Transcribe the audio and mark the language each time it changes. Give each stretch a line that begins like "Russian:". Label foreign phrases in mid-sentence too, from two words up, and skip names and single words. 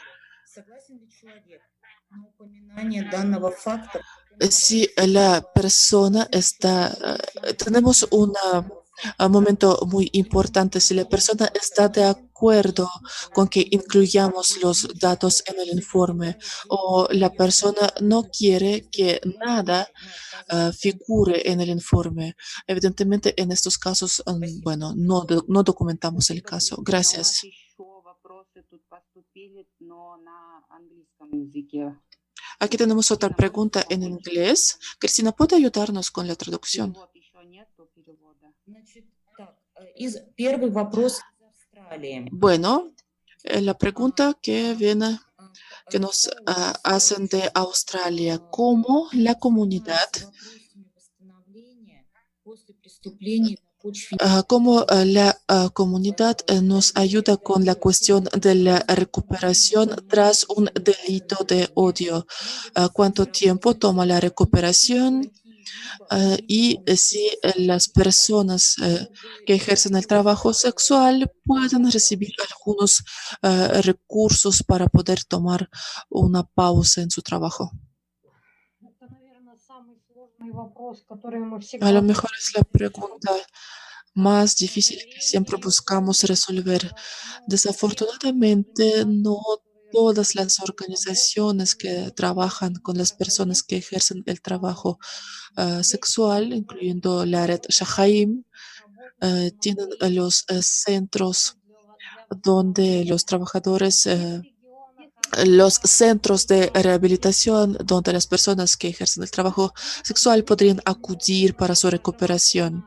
Spanish: Si la persona está, tenemos un momento muy importante, si la persona está de acuerdo con que incluyamos los datos en el informe o la persona no quiere que nada figure en el informe. Evidentemente, en estos casos, bueno, no documentamos el caso.
Russian: У нас
Spanish: Gracias.
Russian: еще вопросы тут поступили, но на английском языке.
Spanish: Aquí tenemos otra pregunta en inglés. Cristina, ¿puede ayudarnos con la traducción?
Russian: Перевод еще нету перевода. Значит, так, первый вопрос из Австралии.
Spanish: Bueno, la pregunta que viene, que nos hacen de Australia, ¿cómo la comunidad, cómo la comunidad nos ayuda con la cuestión de la recuperación tras un delito de odio? ¿Cuánto tiempo toma la recuperación? Y si las personas que ejercen el trabajo sexual pueden recibir algunos recursos para poder tomar una pausa en su trabajo.
Russian: Это, наверное, самый сложный вопрос, который мы
Spanish: A
Russian: всегда...
Spanish: lo mejor es la pregunta más difícil que siempre buscamos resolver. Desafortunadamente, no todas las organizaciones que trabajan con las personas que ejercen el trabajo sexual, incluyendo la red Shahaim, tienen los centros donde los trabajadores, los centros de rehabilitación donde las personas que ejercen el trabajo sexual podrían acudir para su recuperación.